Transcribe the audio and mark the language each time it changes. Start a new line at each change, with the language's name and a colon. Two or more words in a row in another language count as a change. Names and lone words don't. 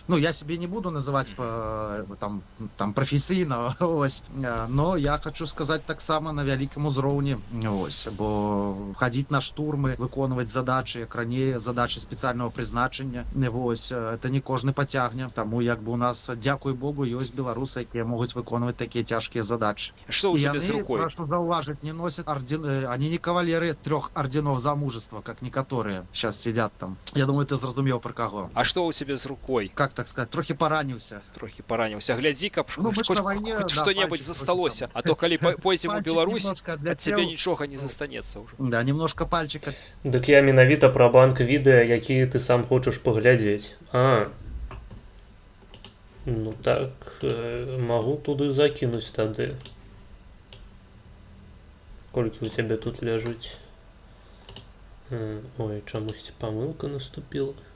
Belarusian: Ну я себе не буду называць там прафесійна, ось, но я хочу сказаць таксама на вялікім узроўні, ось, бо хадзіць на штурмы, выконваць задачы, як раней задачы спецыяльнага прызначення, вось это не кожны пацягне, таму як бы у нас, дзякуй Богу, ёсць беларусы, якія могуць выконваць такія цяжкія задачы.
Russian: Что у тебя с рукой? Прошу зауважить, не носят орден, они не кавалеры 3 орденов за мужество, как некоторые сейчас сидят там. Я думаю, ты зразумел про кого. А что у тебя с рукой? Как так сказать? Трохи поранился.
Belarusian: Трохи поранился. Глядзи, каб
Russian: Ну, мы ж на войне, хоть да, что-нибудь пальчик
Belarusian: засталося.
Russian: А то, коли пойдем у Беларусь, от тебя ничего не застанется уже. Да, немножко пальчика.
Belarusian: Дык я менавіта пра банк відэа, якія ты сам хочаш паглядзець. Ну так, магу туды закінуць тады. Колькі у цябе тут ляжыць? Ой, чамусьці памылка наступіла.